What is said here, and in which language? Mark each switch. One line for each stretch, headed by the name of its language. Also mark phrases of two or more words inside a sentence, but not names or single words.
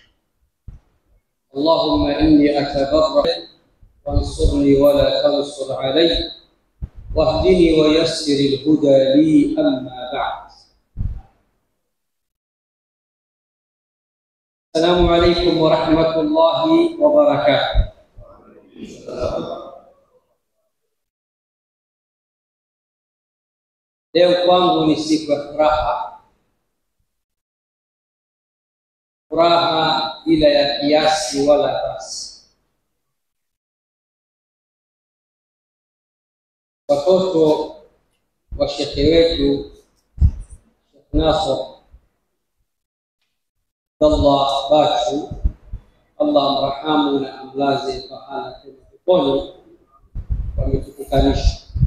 Arabic: اللهم إني أتبرأ وانصرني ولا تنصر علي، واهدني ويسر الهدى لي. أما بعد، السلام عليكم ورحمة الله وبركاته.
Swahili: Leo kwangu ni siku ya furaha, furaha bila ya kiasi wala basi. Watoto wa shekhe wetu Sheikh Nasr Allah Batu, Allah amrahamu na amlaze pahala peponi, wametukutanisha.